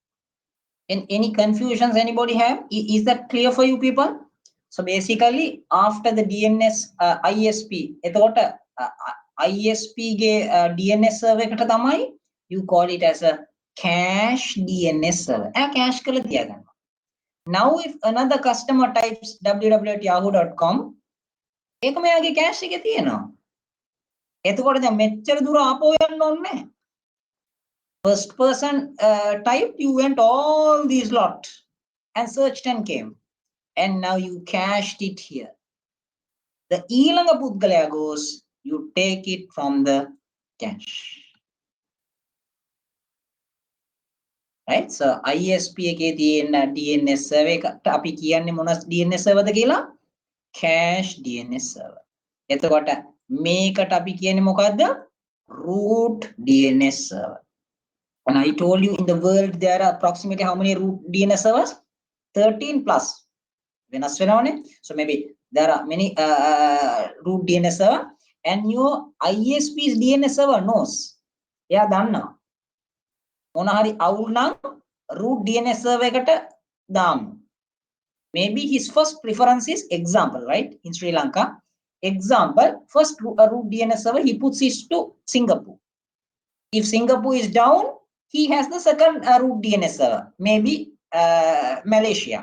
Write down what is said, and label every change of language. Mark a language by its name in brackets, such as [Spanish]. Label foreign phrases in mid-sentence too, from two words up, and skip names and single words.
[English] And any confusions anybody have? Is that clear for you people? So basically, after the DNS ISP, ISP DNS server [Sinhala] එකට තමයි [English] you call it as a cache DNS server. [Sinhala] Cache කරලා තියාගන්න. [English] Now if another customer types www.yahoo.com, [Sinhala] ඒක මෙයාගේ cache එකේ තියෙනවා. එතකොට දැන් මෙච්චර දුර ආපහු යන්න ඕනේ නැහැ. [English] First person typed, you went all these lot and searched and came. And now you cached it here. The [Sinhala] ඊළඟ පුද්ගලයා [English] goes, you take it from the cache. Right? [Sinhala] So ISP එකේ තියෙන [English] DNS server [Sinhala] එකට අපි කියන්නේ මොන [English] DNS server [Sinhala] ද කියලා? [English] Cache DNS server. [Sinhala] එතකොට මේකට අපි කියන්නේ මොකද්ද? [English] Root DNS server. And I told you in the world there are approximately how many root DNS servers? 13 plus. So maybe there are many root DNS server, and your ISP's DNS server knows. Yeah, [Sinhala] දන්න. මොන හරි අවුල් නං [English] root DNS server [Sinhala] එකට දම්. [English] Maybe his first preference is example, right? In Sri Lanka, example, first root DNS server he puts it to Singapore. If Singapore is down, he has the second root DNS server, maybe Malaysia.